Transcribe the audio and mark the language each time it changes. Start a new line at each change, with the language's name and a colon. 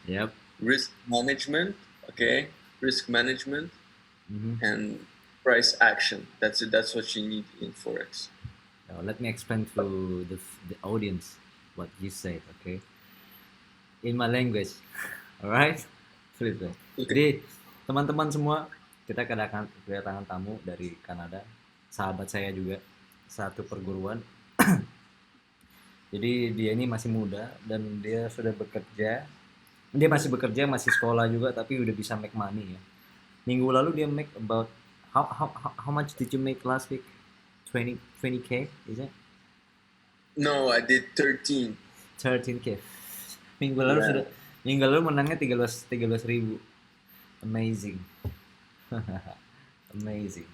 English: Yep. risk management. Yep. Okay, risk management Mm-hmm. and price action. That's it. That's what you need in forex. Now, let me explain to the audience what you said, okay? In my language, alright? Please, please. Okay.
Indonesian: Jadi, teman-teman semua, kita kedatangan tamu dari Kanada, sahabat saya juga, satu perguruan. Jadi dia ini masih muda dan dia sudah bekerja. Dia masih bekerja, masih sekolah juga, tapi udah bisa
English: make money
Indonesian: ya. Minggu lalu dia
English: make about how much did you make last week? 20k, is it? No, I did 13.
Indonesian: 13k. Minggu lalu sudah
English: Yeah.
Indonesian: minggu lalu menangnya 13 ribu.
English: Amazing. Amazing.